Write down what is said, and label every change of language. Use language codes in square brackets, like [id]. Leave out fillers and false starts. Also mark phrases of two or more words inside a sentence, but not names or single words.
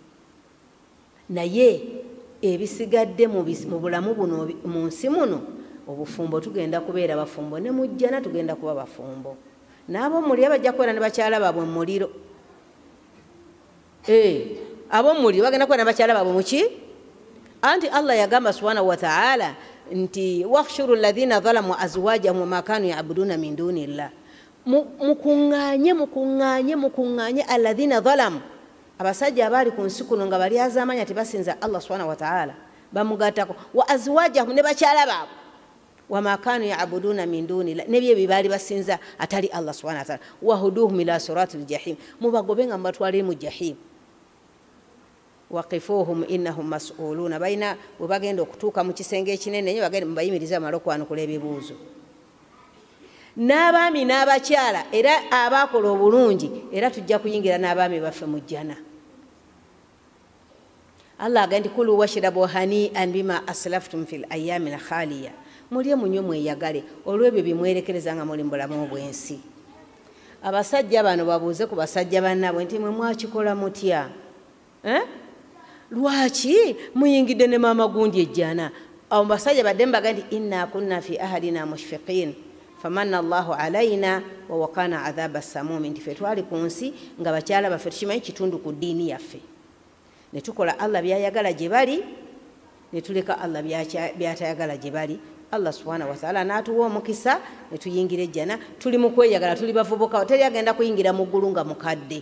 [lg] naye ebisigadde mu bulamu buno mu nsi muno obufumbo tugenda kubeera bafumbo ne mu jjana tugenda kuba bafumbo n'ab'omuliro bajja kubeera ne bakyala baabwe mu muliro ab'omuliro bagenda kubeera ne bakyala baabwe muki anti Allah yagamba [ar] سبحانه وتعالى [lg] nti [ar] واحشروا الذين ظلموا أزواجهم وما كانوا يعبدون من دون الله [lg] mukuŋŋaanye [ar] الذين ظلموا [lg] abasajja abaali ku nsi kuno nga bali azaamanya tebasinza Allah [ar] سبحانه وتعالى [lg] bamugattako wa azwajahum ne bakyala baabwe [ar] وما كانوا يعبدون من دون الله [lg] nebyo bibaali basinza atali Allah [ar] سبحانه وتعالى فاهدوهم إلى صراط الجحيم [lg] mubagobenga mubatwale mu jahim [ar] وقفوهم إنهم مسؤولون [lg] baina bwe bagenda okutuuka mu kisenge ekinene nyo bagenda mubayimiriza amala okwanukula ebibuuzo n'abaami n'abakyala era abaakola obulungi era tujja kuyingira n'abaami baffe mu jjana. Allah agamba nti [ar] كلوا واشربوا هنيئا بما أسلفتم في الأيام الخالية, [lg] mulye munywe mweyagale olw'ebyo bimwerekereza nga muli mubulamu obw'ensi. Abasajja bano babuuze ku basajja bannaabwe nti mwe mwakikola mutya? Lwaki muyingidde ne maama gundi ejjana? Awo basajja badde mbaga nti [ar] إنا كنا في أهلنا مشفقين فمن الله علينا ووقانا عذاب السموم, [lg] nti ffe twali ku nsi nga bakyala baffe tukimanyi kitundu ku ddiini yaffe, ne tukola Allah byayagala gye bali, ne tuleka Allah byatayagala gye bali. Allah [ar] سبحانه وتعالى [lg] n'atuwa omukisa ne tuyingira ejjana. Tuli mu kweyagala, tuli bavubuka, teri agenda kuyingira mu ggulu nga mukadde.